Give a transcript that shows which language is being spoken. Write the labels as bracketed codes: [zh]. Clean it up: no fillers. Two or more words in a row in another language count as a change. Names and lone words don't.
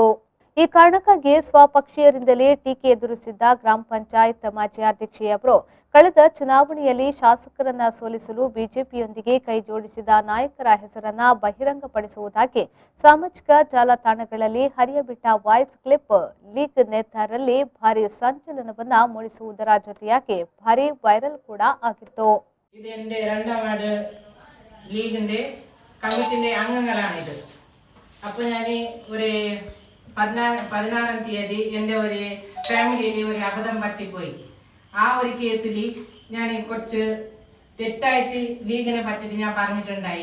[kn] ಈ ಕಾರಣಕ್ಕಾಗಿ ಸ್ವಪಕ್ಷೀಯರಿಂದಲೇ ಟೀಕೆ ಎದುರಿಸಿದ್ದ ಗ್ರಾಮ ಪಂಚಾಯತ್ ಮಾಜಿ ಅಧ್ಯಕ್ಷೆಯವರು ಕಳೆದ ಚುನಾವಣೆಯಲ್ಲಿ ಶಾಸಕರನ್ನ ಸೋಲಿಸಲು ಬಿಜೆಪಿಯೊಂದಿಗೆ ಕೈ ಜೋಡಿಸಿದ ನಾಯಕರ ಹೆಸರನ್ನ ಬಹಿರಂಗಪಡಿಸುವುದಾಗಿ ಸಾಮಾಜಿಕ ಜಾಲತಾಣಗಳಲ್ಲಿ ಹರಿಯಬಿಟ್ಟ [en] voice clip [kn] ಲೀಗ್ ನೇತಾರರಲ್ಲಿ ಭಾರಿ ಸಂಚಲನವನ್ನ ಮೂಡಿಸುವುದರ ಜೊತೆಯಾಗಿ ಭಾರಿ ವೈರಲ್ ಕೂಡ ಆಗಿತ್ತು. [ml] ഇത് എൻ്റെ രണ്ടാം വാർഡ് ലീഗിന്റെ കമ്മിറ്റിന്റെ അംഗങ്ങളാണിത്. അപ്പോൾ ഞാൻ ഒരു 16-ാം തീയതി എൻ്റെ ഒരു ഫാമിലിയിൽ ഒരു അബദ്ധം പറ്റിപ്പോയി. ആ ഒരു കേസിൽ ഞാൻ കുറച്ച് തെറ്റായിട്ട് ലീഗിനെ പറ്റിയിട്ട് ഞാൻ പറഞ്ഞിട്ടുണ്ടായി.